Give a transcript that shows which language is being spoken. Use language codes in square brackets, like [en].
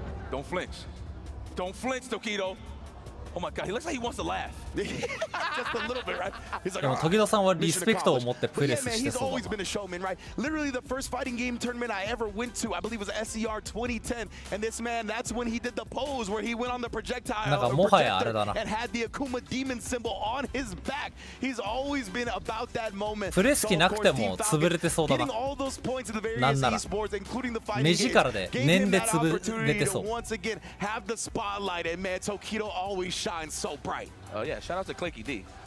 [en] Don't flinch. Don't flinch, Tokido. Oh my God, he looks like he wants to laugh. Just a little bit, right? He's like, [ja] でも時戸さんはリスペクトを持ってプレスしてそうだ [en] He's always been a showman, right? Literally the first fighting game tournament I ever went to, I believe was SER 2010, and this man, that's when he did the pose where he went on the projectile and had the Akuma demon symbol on his back. He's always been about that moment. [ja] プレス機なくても潰れてそうだな。なんなら目力で念で潰れてそう。 [en] Once again, have the spotlight, and man, Tokido always shines so bright. Oh yeah, shout out to Clinky D.